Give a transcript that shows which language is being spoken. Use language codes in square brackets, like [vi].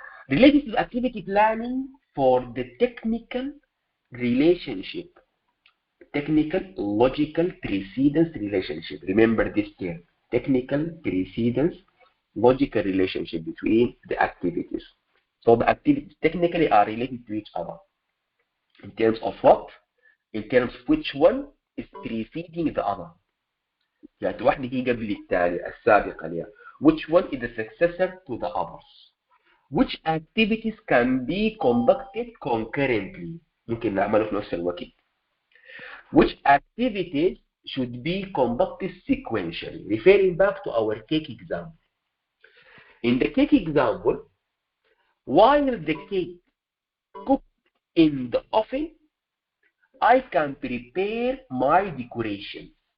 [en] Related to activity planning for the technical relationship, technical logical precedence relationship. Remember this term, technical precedence logical relationship between the activities. So the activities technically are related to each other. In terms of what? In terms of which one is preceding the other. [ar] يعني واحدة هي قبل الثانية السابقة لها. [en] Which one is the successor to the others? Which activities can be conducted concurrently? [ar] ممكن نعمله في نفس الوقت. [en] Which activities should be conducted sequentially? Referring back to our cake example. In the cake example, while the cake cooked in the oven, I can prepare my decoration.